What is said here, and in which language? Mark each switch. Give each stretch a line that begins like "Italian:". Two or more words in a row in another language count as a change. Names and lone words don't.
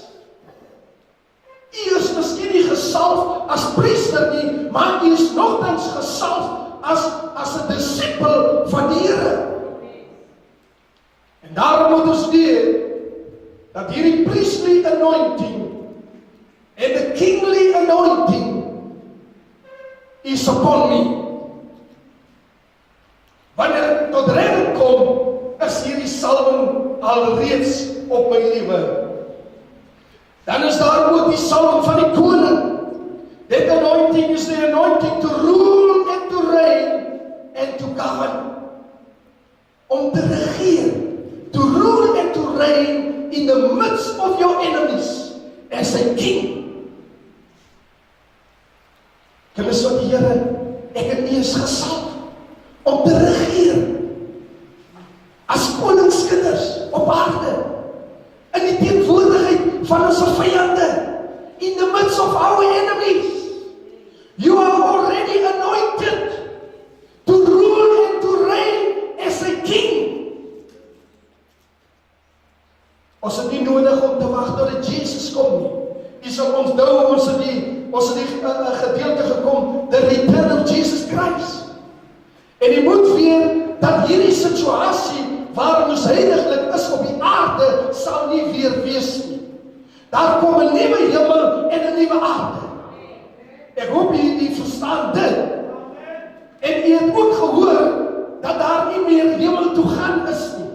Afrikaans: Jy is miskien nie gesalf as priester nie, maar jy is nogtans gesalf as 'n disipel van die Here. En daarom moet ons weet dat hierdie
English: priestly anointing
Afrikaans: en
English: the kingly anointing is upon me.
Afrikaans: Wanneer ek tot redding kom, is hierdie salwing alreeds op my lewe. Dan is daar ook die salwing van die koning.
English: That anointing is the anointing to rule and to reign and to govern.
Afrikaans: Om te regeer.
English: To rule and to reign in the midst of your enemies as a king.
Afrikaans: Kinders van die Here, ek het nie eens gesalf om te regeer as koningskinders op aarde in die teenwoordigheid van ons vyande,
English: in the midst of our enemies. You are already anointed to rule and to reign as a king.
Afrikaans: Ons het nie nodig om te wag tot Jesus kom nie. Jy sal onthou ons het die gedeelte gekom,
English: the return of Jesus Christ.
Afrikaans: En jy moet weet dat hierdie situasie waarin ons heiliglik is op die aarde sal nie weer wees nie. Daar kom 'n nuwe hemel en 'n nuwe aarde. Ek hoop jy verstaan dit. En jy het ook gehoor dat daar nie meer hemel toe gaan is nie.